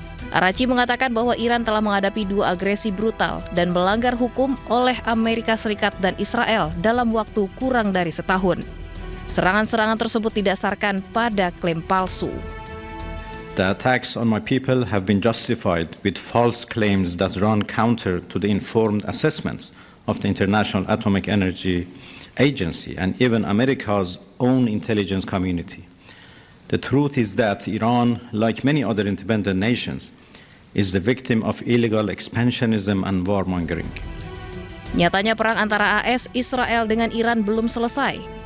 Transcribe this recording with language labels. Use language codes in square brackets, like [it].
[id] Araghchi mengatakan bahwa Iran telah menghadapi dua agresi brutal dan melanggar hukum oleh Amerika Serikat dan Israel dalam waktu kurang dari setahun. Serangan-serangan tersebut didasarkan pada klaim palsu. [en] The attacks on my people have been justified with false claims that run counter to the informed assessments of the International Atomic Energy Agency and even America's own intelligence community. The truth is that Iran, like many other independent nations, is the victim of illegal expansionism and warmongering. [id] Nyatanya perang antara AS, Israel dengan Iran belum selesai.